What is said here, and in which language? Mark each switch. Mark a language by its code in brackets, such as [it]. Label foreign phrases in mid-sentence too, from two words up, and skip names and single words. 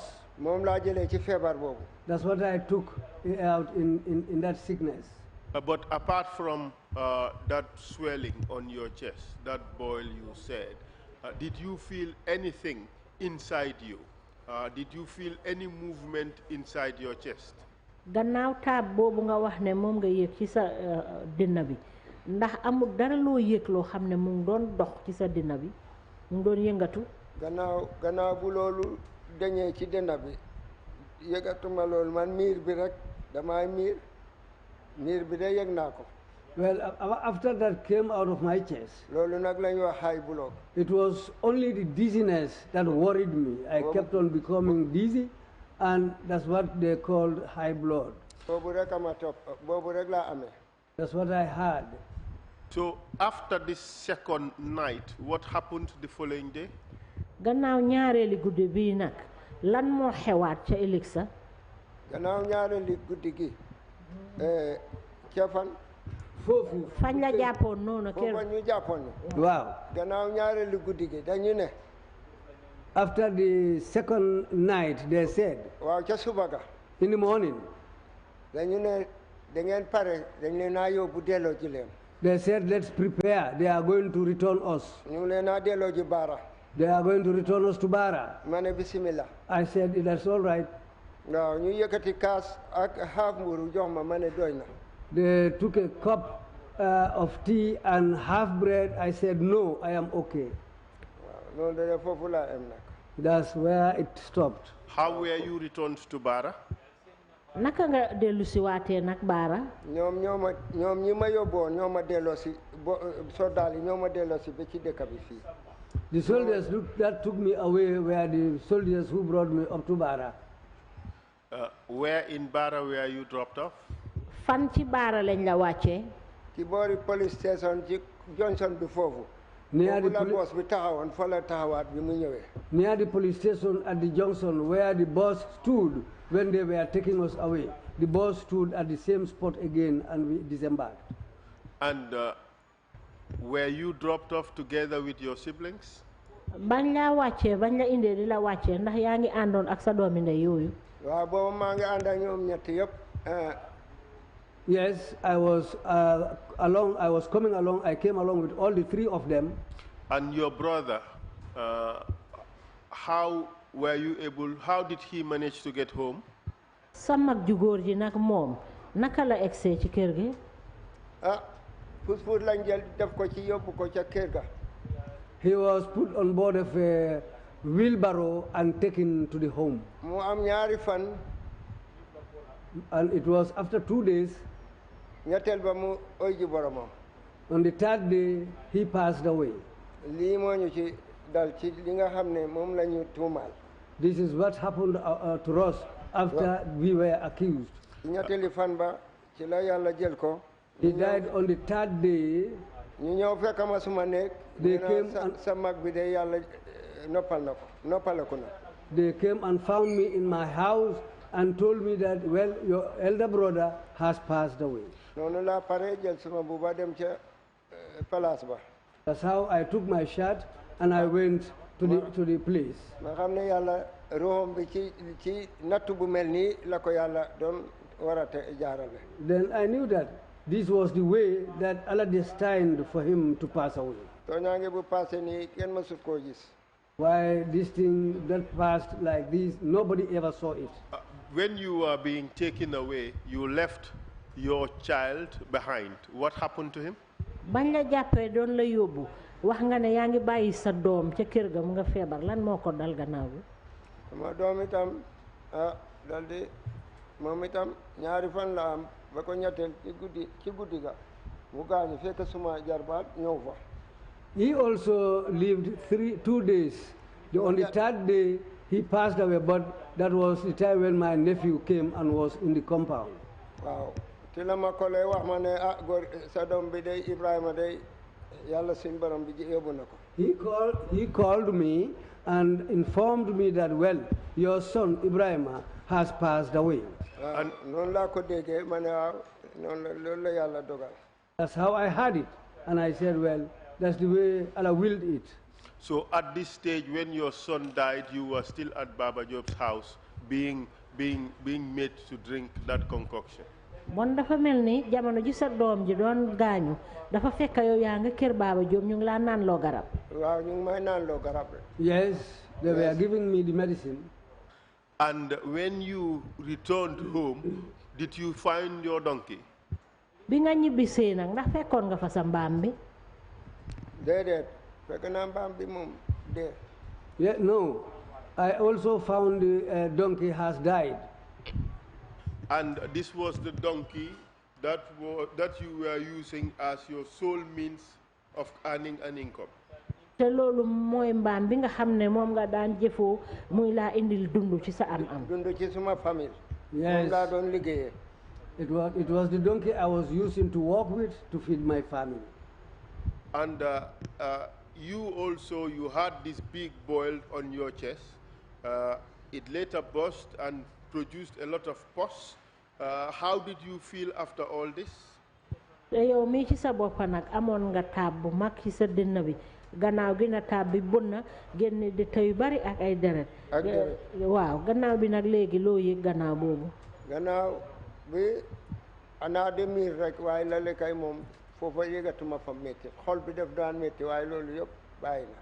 [en] That's what I took out in that sickness. But apart from that swelling on your chest, that boil you said, did you feel anything inside you? Did you feel any movement inside your chest? [wo] Gannaaw taab boobu nga wax ne moom nga yëg ci sa dënn bi ndax amul dara loo yëg loo xam ne mu ngi doon dox ci sa dënn bi mu ngi doon yëngatu. gannaaw bu loolu dañee ci dënn bi yëgatuma loolu man miir bi rek damay miir bi de yëg naa ko. [en] Well, after that came out of my chest, [wo] loolu nag lañu wax [en] high blood. It was only the dizziness that worried me. I kept on becoming dizzy, and that's what they called high blood. That's what I had. So after this second night, what happened the following day? [wo] Gannaaw ñaareeli guddi bii nag lan moo xewaat ca ëllëg sa. Gannaaw ñaareeli guddi gi ca fan. Foofu fañ la jàppoon noonu kër. foofu ñu jàppoon. Waaw. Gannaaw ñaareeli guddi gi dañu ne. [en] After the second night, they said, [wo] waaw ca suba ga. [en] In the morning, [wo] dañu ne da ngeen pare dañ leen a yóbbu delloo ji leen. [en] they said, let's prepare. They are going to return us. [wo] ñu leen a delloo ji Baara. [en] They are going to return us to Bara. [wo] ma ne bismillah. [en] I said, that's all right. [wo] waaw ñu yëkkati kaas ak half mburu jox ma ne doy na. [en] They took a cup of tea and half bread. I said, no, I am okay. [wo] waaw loolu de foofu laa am nag. [en] That's where it stopped. How were you returned to Bara? [wo] Naka nga dellu si waatee nag Bara. ñoom ñi ma yóbboon ñoo ma delloo si soldat yi ñoo ma delloo si ba ci dëkk bi fii. [en] The soldiers that took me away were the soldiers who brought me up to Bara. Where in Bara were you dropped off? [wo] Fan ci Bara lañ la wàccee. ci boori [en] police station [wo] ci Johnson bi foofu. [en] Near the [wo] bus bi taxawoon fa la taxawaat bi mu ñëwee. [en] Near the police station at the junction where the bus stood when they were taking us away. The bus stood at the same spot again and we disembarked. And were you dropped off together with your siblings? [wo] Bañ la wàccee bañ la indee di la wàccee ndax yaa ngi àndoon ak sa doomi ndey yooyu. waaw boobu maa ngi ànd ak ñoom ñett yëpp. [en] Yes, I was I was coming along. I came along with all the three of them. And your brother, how were you able? How did he manage to get home? [wo] Sa mag ju góor ji nag moom naka la egsee ci kër gi. Pus lañ jël def ko ci yóbbu ko ca kër ga. [en] He was put on board of a wheelbarrow and taken to the home. [wo] mu am ñaari fan. [en] And it was after 2 days. [wo] ñetteel ba mu oy ji boromam. [en] On the third day, he passed away. [wo] lii moo ñu ci dal ci li nga xam ne moom la ñu tuumaal. [en] This is what happened to us after we were accused. [wo] ñetteeli fan ba ci la yàlla jël ko. [en] He died on the third day. [wo] ñu ñëw fekk ma suma néeg. [en] They came [wo] sa mag bi de yàlla noppaleku na. [en] They came and found me in my house and told me that, well, your elder brother has passed away. [wo] noonu laa pare jël suma buuba dem ca place ba. [en] That's how I took my shirt and I went to the place. [wo] ma xam ne yàlla ruuxam bi ci nattu bu mel nii la ko yàlla doon war a jaarale. [en] Then I knew that this was the way that Allah destined for him to pass away. [wo] tooñaange bu passé nii kenn mësut koo gis. [en] Why this thing that passed like this, nobody ever saw it. When you were being taken away, you left your child behind. What happened to him? [wo] Bañ la jàppee doon la yóbbu wax nga ne yaa ngi bàyyi sa doom ca kër ga mu nga feebar lan moo ko dal gannaaw bi. sama doom itam daldi moom itam ñaari fan la am ba ko ñetteel ci guddi ga mu gaañu fekk suma jarbaat ñëw fa. [en] He also lived 2 days. On the 3rd day, he passed away, but that was the time when my nephew came and was in the compound. Wow. [wo] Ci la ma ko lay wax ma ne góor sa doom bi day Ibrahima day yàlla suñ borom bi yóbbu na ko. [en] He called me and informed me that, well, your son Ibrahima has passed away. [wo] Noonu laa ko déggee ma ne waaw loolu la yàlla dogal. [en] That's how I had it. And I said, well, that's the way Allah willed it. So at this stage, when your son died, you were still at Baba Job's house being made to drink that concoction. [wo] Bon dafa mel ni jamono ji sa doom ji doon gaañu dafa fekk yow yaa nga kër Baba Job ñu ngi laa naan loo garab. Waaw ñu ngi may naan loo garab. [en] Yes, they were giving me the medicine. And when you returned home, did you find your donkey? [wo] Bi nga ñibbisee nag ndax fekkoon nga fa sa mbaam bi. Déedéet fekk naa mbaam bi moom dee. [en] Yeah, no, I also found the donkey has died. And this was the donkey that you were using as your sole means of earning an income. [wo] Te loolu mooy mbaam bi nga xam ne moom nga daan jëfoo muy laa indil dund ci sa am-am. Dund ci suma famille. [en] Yes. [wo] Moom laa doon liggéeyee. [en] It was the donkey I was using to walk with to feed my family. And you had this big boil on your chest. It later burst and produced a lot of pus. How did you feel after all this? [wo] Te yow mii ci sa bopp nag amoon nga taab bu mag ci sa dënn bi gannaaw gi na taab bi bun na génne di yu bari ak ay deret. Waaw gannaaw bi nag léegi loo yëg gannaaw boobu. Gannaaw bi ana de miir rek waaye la lekkay moom foofa yëgatuma fa métti xol bi def daan métti waaye loolu yëpp bàyyi na.